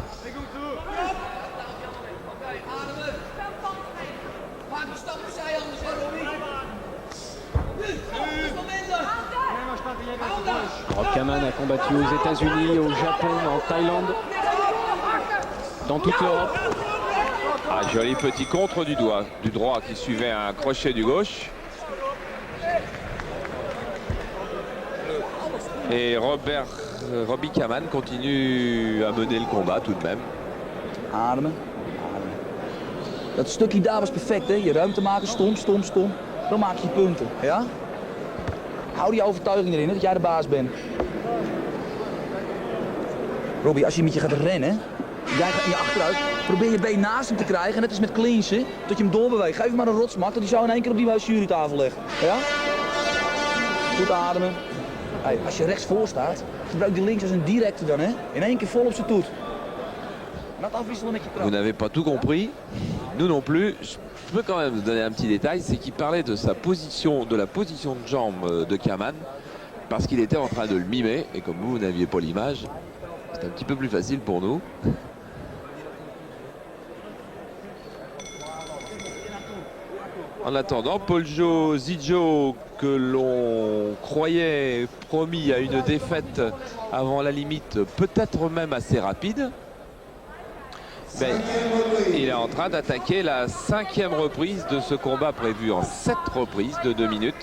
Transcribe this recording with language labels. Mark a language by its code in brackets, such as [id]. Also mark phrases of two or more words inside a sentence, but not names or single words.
[fr] Rob Kaman a combattu aux États-Unis, au Japon, en Thaïlande, dans toute l'Europe. Ah, joli petit contre du droit qui suivait un crochet du gauche. Et Robbie Kaman continue à mener le combat tout de même. [nl] Ademen. Ademen. Dat stukje daar was perfect, hè? Je ruimte maken, stom, stom, stom. Dan maak je punten, ja? Hou die overtuiging erin, hè, dat jij de baas bent. Robbie, als je met je gaat rennen, jij gaat in je achteruit, probeer je been naast hem te krijgen. Net als met clinchen, dat je hem doorbeweegt. Geef hem maar een rotsmak, dat hij zo in één keer op die jurytafel legt. Ja? Goed ademen. Hey, als je rechts voor staat, gebruik die links als een directe dan, hè? In één keer vol op zijn toet. En dat afwisselen met je [fr] Vous [nl] trap. [fr] n'avez pas tout compris, nous non plus. Je peux quand même vous donner un petit détail, c'est qu'il parlait de sa position, de la position de jambe de Kaman, parce qu'il était en train de le mimer, et comme vous n'aviez pas l'image, c'est un petit peu plus facile pour nous. En attendant, Poljo Zijo, que l'on croyait promis à une défaite avant la limite, peut-être même assez rapide, ben, il est en train d'attaquer la 5e reprise de ce combat prévu en 7 reprises de 2 minutes.